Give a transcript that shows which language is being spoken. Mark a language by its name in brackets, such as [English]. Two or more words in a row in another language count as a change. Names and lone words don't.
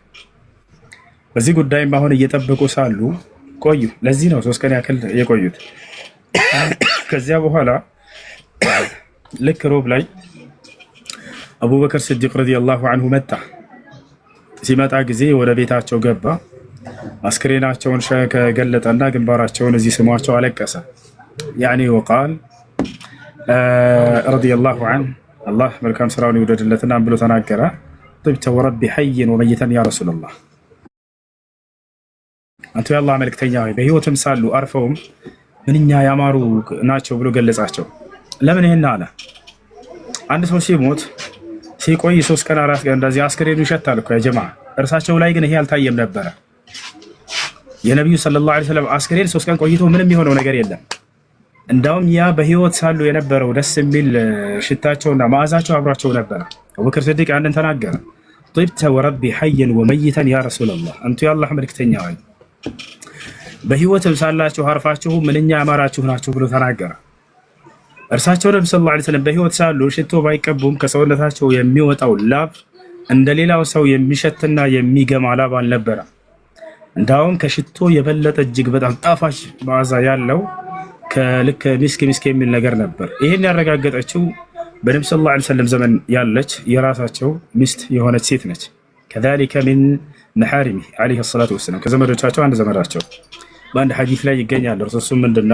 [Amharic] በዚህ ጉዳይም አሁን እየጠበቁ ሳሉ ቆዩ። ለዚህ ነው 3 ቀን ያክል የቆዩት። ከዚያ በኋላ ልክ ሮብ ላይ አቡበከር ስዲቅ [Arabic] رضي الله عنه [Amharic] መጣ። ሲመጣ ጊዜ ወደ ቤታቸው ገባ። አስክሬናቸውን ከገለጠና ግንባራቸውን እዚህ ስሟቸው አለቀሰ። [Arabic] يعني وقال رضي الله عنه [Amharic] አላህ መልካም ስራውን ይውደድለትና ብሎ ተናገረ። [Arabic] طبت ورب حي وميتا يا رسول الله [Amharic] አንተ የአላህ መልእክተኛ ሆይ በህይወትም ሳሉ አርፈውም ምንኛ ያማሩ ናቸው ብሎ ገለጻቸው። ለምን ይሄን አለ? አንድ ሰው ሲሞት ሲቆይ 3 ቀን 4 ቀን እንደዚህ አስክሬኑ ይሸታል እኮ [Arabic] يا جماعة። [Amharic] እርሳቸው ላይ ግን ይሄ አልታየም ነበረ። የነብዩ [Arabic] صلى الله عليه وسلم [Amharic] አስክሬን 3 ቀን ቆይቶ ምንም የሆነው ነገር የለም። እንዳውም ያ በህይወት ሳሉ የነበረው ደስ የሚል ሽታቸውና መዓዛቸው አብሯቸው ነበር። አቡበክር ስዲቅ አንድን ተናገረ። [Arabic] طبت وربي حيا وميتا يا رسول الله [Amharic] አንተ የአላህ መልእክተኛ ሆይ በህይወትም ሳላችሁ አርፋችሁ ምንኛ ያማራችሁ ናችሁ ብሎ ተናገረ። እርሳቸው ነብዩ [Arabic] صلى الله عليه وسلم [Amharic] በህይወት ሳሉ ሽቶ ባይቀቡም ከሰውነታቸው የሚወጣው ላብ እንደሌላው ሰው የሚሸትና የሚገማ ላብ አልነበረ። እንዳውም ከሽቶ የበለጠ እጅግ በጣም ጣፋጭ መዓዛ ያለው ከልክ ሚስክ የሚል ነገር ነበር። ይሄን ያረጋገጠችው በነብዩ [Arabic] صلى الله عليه وسلم [Amharic] ዘመን ያለች የራሳቸው ሚስት የሆነች ሴት ነች። [Arabic] كذلك من محارمه عليه الصلاة والسلام [Amharic] ከዘመዶቻቸው አንድ ዘመዳቸው በአንድ ሐዲስ ላይ ይገኛል። እርሱም ምንድነው?